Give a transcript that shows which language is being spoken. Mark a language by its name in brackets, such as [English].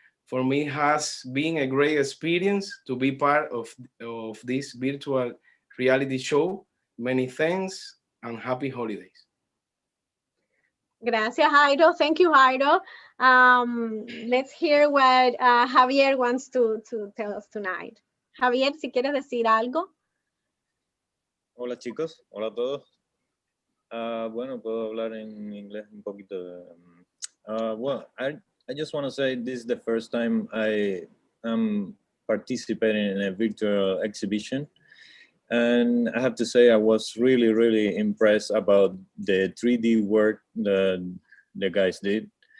[English] For me, it has been a great experience to be part of this virtual reality show. Many thanks and happy holidays. [Spanish] Gracias, Jairo. [English] Thank you, Jairo. Let's hear what Javier wants to tell us tonight. [Spanish] Javier, si quieres decir algo. Hola chicos, hola a todos. Bueno, puedo hablar en inglés un poquito. [English] Well, I just want to say this is the first time I am participating in a virtual exhibition. And I have to say I was really, really impressed about the 3D work that the guys did.